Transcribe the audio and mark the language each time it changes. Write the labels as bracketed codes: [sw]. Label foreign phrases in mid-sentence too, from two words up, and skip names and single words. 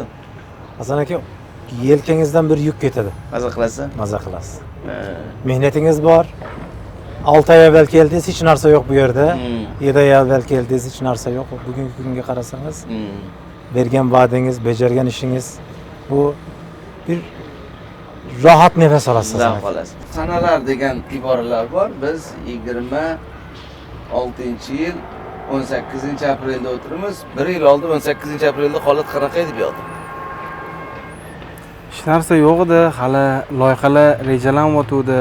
[uz] Hasan aka, yelkangizdan bir yuk ketadi. Maza qilasiz? Maza qilasiz. Mehnatingiz bor. 6 ay evvel keldingiz, hech narsa yo'q bu yerda. 7 ay evvel keldingiz, hech narsa yo'q. Bugungi kunga qarasangiz, bergan va'dangiz, bajargan ishingiz bu bir rahat nefes olasiz. Zavq olasiz. Sanalar degan iboralar bor. Biz 26-yil 18-aprelda o'tiramiz. 1 yil oldin 18-aprelda holat qanaqa edi bu yoqda? Hech narsa yo'q edi, hali loyihalar rejalanyapti.